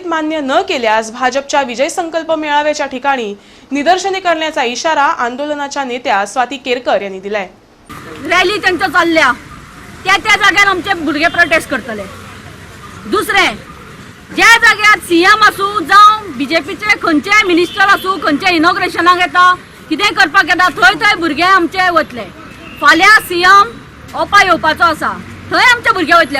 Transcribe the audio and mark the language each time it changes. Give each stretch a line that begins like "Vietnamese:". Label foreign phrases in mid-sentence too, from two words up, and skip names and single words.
Marathi: मान्य न केल्यास भाजपच्या विजय संकल्प मेळाव्याच्या ठिकाणी निदर्शने करण्याचा इशारा आंदोलनाच्या नेत्या स्वाती केरकर यांनी दिलाय।
Konkani: रॅली त्यांच्या चालल्या त्या जाग्यार आमचे भुरगे प्रोटेस्ट करतले। दुसरे ज्या जाग्यार सीएम असू जावं बीजेपीचे खंयचे मिनिस्टर असू खंयचे इनॉग्रेशनाक येता कितें करपाक येता थंय भुरगे आमचे वतले। फाल्यां सीएम ओपा येवपाचो आसा थंय आमचे भुरगे वतले।